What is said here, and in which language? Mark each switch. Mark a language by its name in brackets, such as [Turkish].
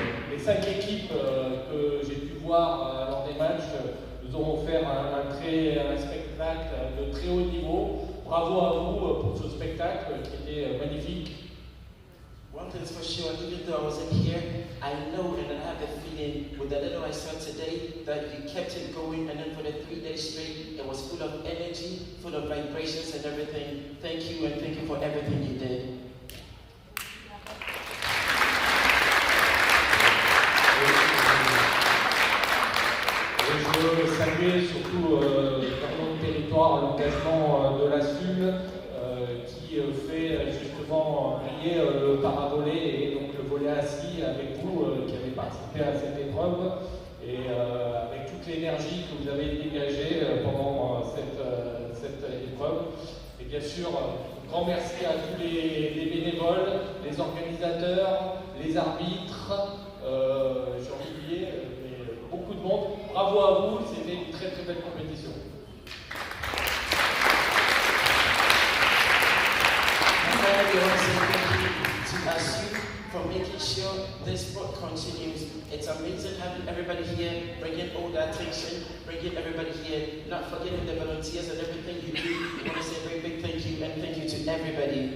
[French] Les 5 équipes que j'ai pu voir lors des matchs nous ont offert un spectacle de très haut niveau. Bravo à vous pour ce spectacle qui était magnifique. [English] One thing's for sure, even though I wasn't here, I know and I have the feeling with the little I saw today that you kept it going, and then for the 3 days straight, it was full of energy, full of vibrations and everything. Thank you, and thank you for everything you did. [French] Je veux saluer surtout dans notre territoire l'engagement de la SUL qui fait justement briller le Paravolley et donc le volley assis avec vous qui avez participé à cette épreuve et avec toute l'énergie que vous avez dégagée pendant cette épreuve. Et bien sûr, un grand merci à tous les bénévoles, les organisateurs, les arbitres, j'ai oublié, beaucoup de monde. Bravo à vous, c'était une très très belle compétition. [English] I want to say thank you to ASU for making sure this sport continues. It's amazing having everybody here, bringing all the attention, bringing everybody here, not forgetting the volunteers and everything you do. I want to say a very big thank you and thank you to everybody.